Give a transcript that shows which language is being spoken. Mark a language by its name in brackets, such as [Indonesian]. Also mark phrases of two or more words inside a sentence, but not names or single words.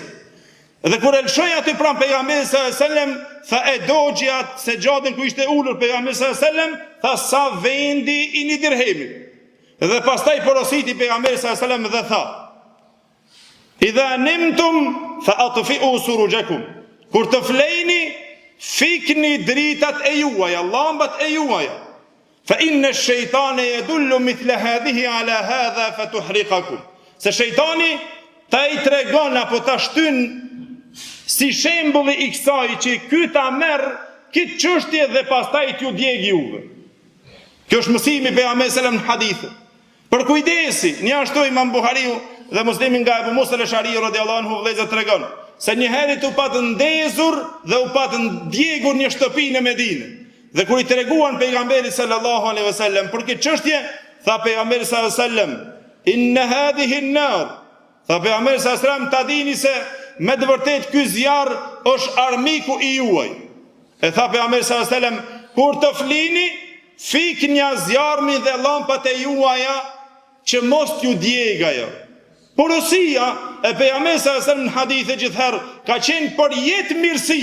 [Albanian] Dhe kur e lshoi aty pranë pejgamberit selam tha e dogji atë sejadën ku ishte ulur pejgamberi selam tha sa vendi i një dirhemi. Dhe pastaj porositi pejgamberi selam dhe tha [Arabic] إذا نمتم فأطفئوا سرجكم. [Albanian] Kur të flejni fikni dritat e juaja, llambat e juaja. [Arabic] فإن الشيطان يدل مثل هذه على هذا فتحرقكم. [Albanian] Se shejtani ta i tregon apo ta shtyn si shembulli i kësaj që ky ta merr këtë çështje dhe pastaj t'ju djeg juve. Kjo është mësimi pejgamberit selam në hadith. Për kujdesi, një ashtu Imam Buhariu dhe Muslimi nga Abu Musa al-Ash'ari [Arabic] رضي الله عنه [Albanian] vëllezër tregon se një herë u patë ndezur dhe u patë ndjegur një shtëpi në Medinë. Dhe kur i treguan pejgamberit [Arabic] صلى الله عليه وسلم [Albanian] për këtë çështje, tha pejgamberi [Arabic] صلى الله عليه وسلم, "إن هذه النار." [Albanian] Tha pejgamberi [Arabic] صلى الله عليه وسلم, [Albanian] ta dini se me të vërtet ky zjarr është armiku i juaj. E tha pejgamberi [Arabic] صلى الله عليه وسلم, [Albanian] kur të flini, fikni zjarmin dhe llampat e juaja që mos t'ju djeg ajo. Porosia e pejgamberit [Arabic] صلى الله عليه وسلم [Albanian] në hadithe gjithherë ka qenë për jetë mirësi.